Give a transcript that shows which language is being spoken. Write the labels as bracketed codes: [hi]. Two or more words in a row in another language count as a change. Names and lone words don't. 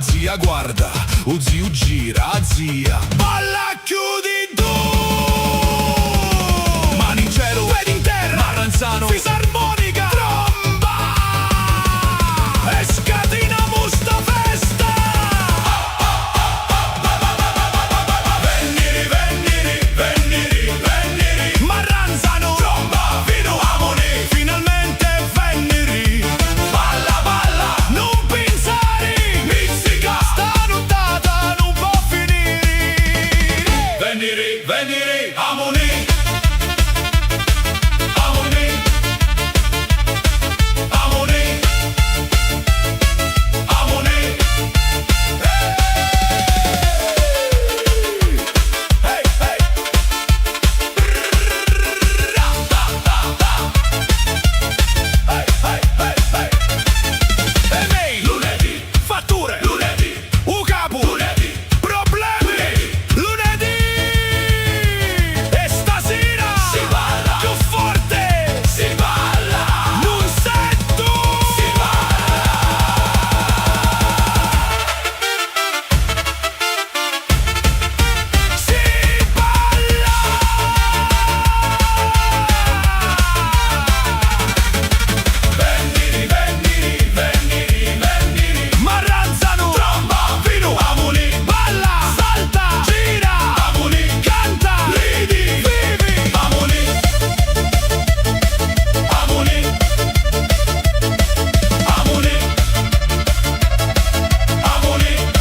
[it] zia guarda, zio gira, zia balla, chiudi tu. Mani in cielo, piedi in terra, Marranzano, fisarmonica, tromba e scatiniamo sta festa. [scn] Venniri, venniri, venniri, venniri, Marranzano, tromba, vino, amoni, finalmente venniri. [it] Balla, balla, non pensare, mizzica, sta nottata non può finire. [scn] Venniri, venniri, amoni, amoni, amoni, amoni. Hey, hey, hey, hey, hey, hey. [it] Email, lunedì, fatture, lunedì, capo, lunedì, problemi, lunedì. E stasera si balla, più forte, si balla, non sento, si balla. Si balla. [scn] Venniri, venniri, venniri, venniri, Marranzano, [it] tromba, vino, amoni, balla, salta, gira, amoni, canta, ridi, vivi, [scn] amoni, amoni, amoni, amoni.